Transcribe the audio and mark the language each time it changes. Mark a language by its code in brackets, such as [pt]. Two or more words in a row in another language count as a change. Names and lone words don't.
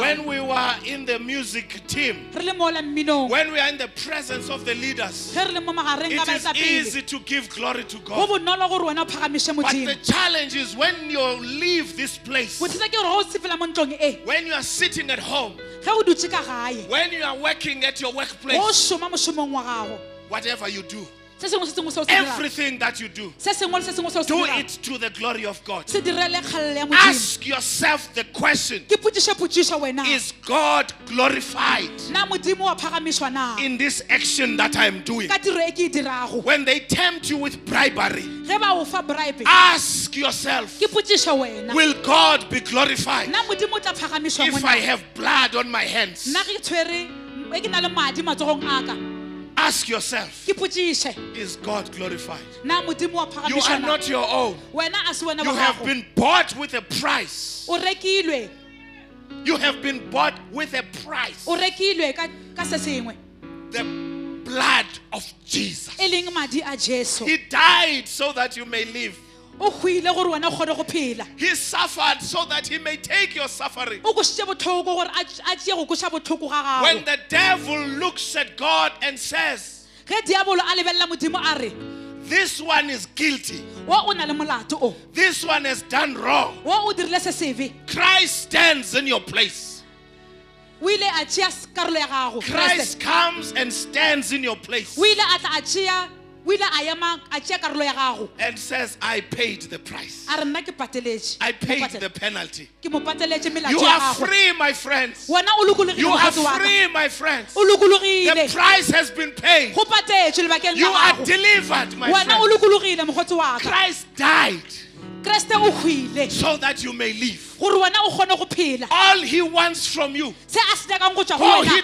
[en] when we were in the music team, [nso] re le mola mminong [en] when we are in the presence of the leaders. [nso] ge re le mo magareng ka [en] It is [nso] baetapele [en] easy to give glory to [nso] go [en] God. [nso] bonolo gore wena o phagamiše [en] But the [nso] modimo [en] challenge is when you leave this place, [nso] bothata ke gore ge o sefela mo ntlong e [en] when you are sitting at home, [nso] ge o dutse ka gae [en] when you are working at your [nso] go [en] workplace, [nso] šoma mošomong wa gago [en] whatever you do, [nso] se sengwe se sengwe se o se dirago [en] everything that you do, [nso] se sengwe le se sengwe se o se [en] do [nso] dirago [en] it to the glory of God. [nso] se direle kgalelo ya modimo [en] Ask yourself the question, [nso] ke potšiša wena [en] is God glorified [nso] na modimo wa phagamišwa na [en] in this action that I'm doing? [nso] ka tiro e ke e dirago [en] When they tempt you with bribery, [nso] ge ba o fa bribe [en] ask yourself, [nso] ke potšiša wena [en] will God be glorified [nso] na modimo o tla phagamišwa [en] if I have blood on my hands? [nso] nna ge ke tshwere e ke na le madi matsogong a ka [en] Ask yourself, [nso] ke potšiše [en] is God glorified? [nso] na modimo wa [en] You are [nso] phagamišwa na [en] not your own. [nso] wena a se wena [en] You [nso] wa [en] have [nso] gago [en] been bought with a price. [nso] o rekilwe [en] You have been bought with a price. [nso] o rekilwe ka se sengwe [en] The blood of Jesus. [nso] e leng madi a jesu [en] He died so that you may live. [nso] o hwile gore wena o kgone go phela [en] He suffered so that he may take your suffering. [nso] o košitše botlhoko gore a tšee go koša botlhoko ga [en] When [nso] gago [en] the devil looks at God and says, [nso] ge diabolo a lebelela modimo a re [en] this one is guilty, [nso] wa o na le molato o [en] this one has done wrong, [nso] wa o dirile se sebe [en] Christ stands in your place. [nso] o ile a tšea karolo ya gago [en] Christ comes and stands in your place [nso] o ile a tla a tšea o ile a ema a tšea karolo ya gago [en] and says, I paid the price. [nso] a re nna ke pateletše [en] I paid the penalty. [nso] ke mo pateletše [en] You [nso] melato ya [en] are [nso] gago [en] free, my friends. [nso] wena o lokologile [en] You are [nso] mokgotsi wa ka [en] free, my friends. [nso] o [en] The [nso] lokologile [en] price has been paid. [nso] go patetše lebakeng [en] You [nso] la [en] are [nso] gago [en] delivered, my [nso] wena o [en] friends. [nso] lokologile mokgotsi wa ka [en] Christ died [nso] kreste o hwile [en] so that you may live. [nso] gore wena o kgone go phela [en] All he wants from you. [nso] se a se nyakang go tšwa go [en] Oh, he